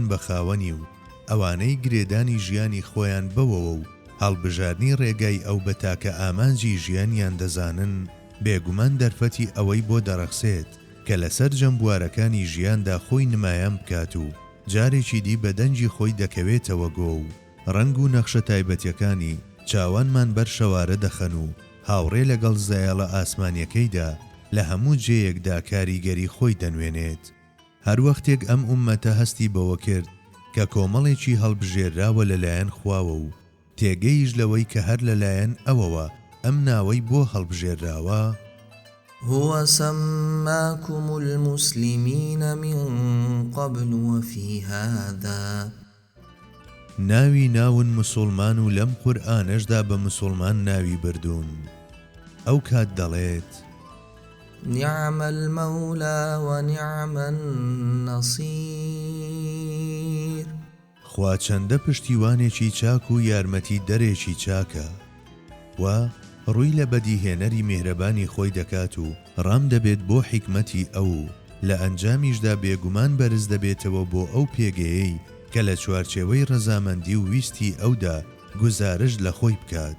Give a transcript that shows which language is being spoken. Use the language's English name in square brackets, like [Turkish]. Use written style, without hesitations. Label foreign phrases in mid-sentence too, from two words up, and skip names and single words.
[Central Kurdish] بە خاوەنی و ئەوانەی گرێدانی ژیانی خۆیان بەوەوە و هەڵبژارنی ڕێگای ئەو بە تاکە ئامانجی ژیانیان دەزانن، بێگومان دەرفەتی ئەوەی بۆ دەرەخسێت کە لەسەر جەمبوارەکانی ژیاندا خۆی نمایان بکات و جارێکی دی بە دەنجی خۆی دەکەوێتەوە گۆ و ڕنگ و نەخشە تایبەتیەکانی چاوانمان بەر شەوارە دەخەن و هاوڕێ لەگەڵ زایەڵە ئاسمانیەکەیدا لە هەموو جێیەکدا کاریگەری خۆی دەنوێنێت. هەر وەختێک ئەم ئومەتە هەستی بەوە کرد کە کۆمەڵێکی هەڵبژێراوە لەلایەن خواوە و تێگەیش لەوەی کە هەر لەلایەن ئەوەوە ئەم ناوەی بۆ هەڵبژێراوە، [Arabic] هو سماكم المسلمين من قبل وفي هذا. [Central Kurdish] ناوی ناون مسلمان و لەم قورئانەشدا بە مسلمان ناوی بردوون. ئەو کات دەڵێت [Arabic] نعم المولى ونعم النصير. [Central Kurdish] خوا چەندە پشتیوانێکی چاک و یارمەتی دەرێکی چاکە و ڕووی لە بەدیهێنەری میهرەبانی خۆی دەکات و ڕام دەبێت بۆ حیکمەتی ئەو لە ئەنجامیشدا بێگومان بەرز دەبێتەوە بۆ ئەو پێگەیەی کە لە چوارچێوەی ڕەزامەندی و ویستی ئەودا گوزارش لە خۆی بکات.